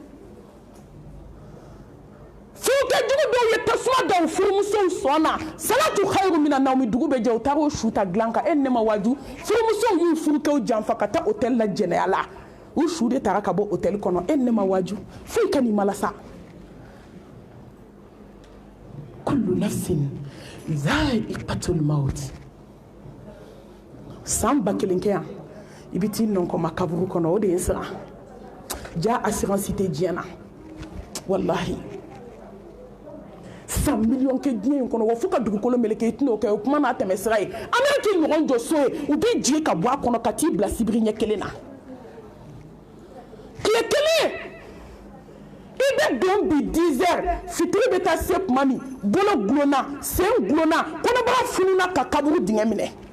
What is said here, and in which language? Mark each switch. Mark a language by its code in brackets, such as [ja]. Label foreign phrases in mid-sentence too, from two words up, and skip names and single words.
[bm] furukɛjugu dɔw ye tasuma dɔw furumusow sɔnna [ar] الصلاة خير من النوم [bm] dugu bɛ jɛ u taara o su ta dilan kan e ni ne ma waju furumusow y'u furukɛw janfa ka taa hôtel la jɛnɛya la u su de taara ka bɔ hôtel kɔnɔ e ni ne ma waju foyi ka nin mala sa [ar] كل نفس ذائقة الموت [bm] san ba kelen kɛ yan i bɛ t'i nɔnkɔma kaburu kɔnɔ o de ye n siran ja assurance tɛ diɲɛ na wallahi san miliyɔn kɛ diɲɛ in kɔnɔ wa fo ka dugukolo meleke i tɛn'o kɛ o kuma n'a tɛmɛ sira ye Amérique ɲɔgɔn jɔ so ye u bɛ jigin ka bɔ a kɔnɔ ka t'i bila sibiri ɲɛ kelen na tile kelen i bɛ don bi 10 heures fitiri bɛ taa se tuma min bolo gulonna sen gulonna kɔnɔbara fununa ka kaburu dingɛ minɛ